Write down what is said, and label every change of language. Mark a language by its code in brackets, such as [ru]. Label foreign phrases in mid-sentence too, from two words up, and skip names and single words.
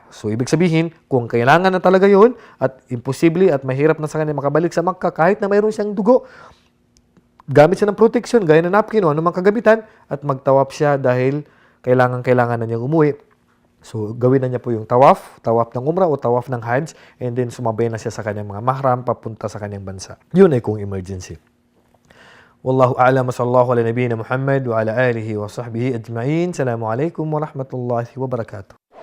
[tl] So, ibig sabihin, kung kailangan na talaga yun, at imposible at mahirap na sa kanya makabalik sa Makkah, kahit na mayroon siyang dugo, gamit siya ng protection, gaya ng napkin o anumang kagamitan, at magtawaf siya dahil kailangan na niyang umuwi. So, gawin na niya po yung tawaf ng umrah o tawaf ng hajj, [en] and then [tl] sumabay na siya sa kanyang mga mahram papunta sa kanyang bansa. Yun ay kung emergency. [ar] والله أعلم وصلى الله على نبينا محمد وعلى آله وصحبه أجمعين. السلام عليكم ورحمة الله وبركاته.